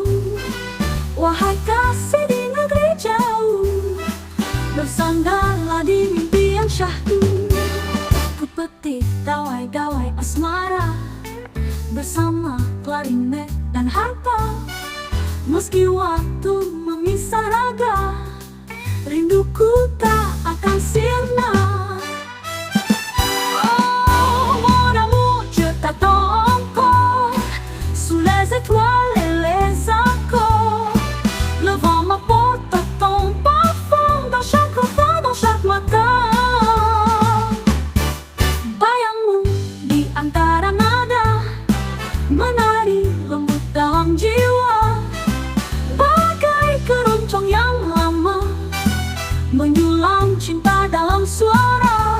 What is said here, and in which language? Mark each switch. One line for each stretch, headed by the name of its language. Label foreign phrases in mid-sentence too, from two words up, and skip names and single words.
Indonesian: Wahai kasih di negeri jauh, bersandarlah di mimpi yang syahdu. Ku petik gawai-gawai asmara bersama klarinet dan harpa. Meski waktu memisah raga, rinduku tak akan sirna.
French: Oh, mon amour, je t'attends encore sous les étoiles et les accords. Le vent m'apporte ton parfum dans chaque refrain, dans chaque matin.
Indonesian: Bayangmu di antara nada menari lembut dalam jiwa, bagai keroncong yang lama menyulam cinta dalam suara.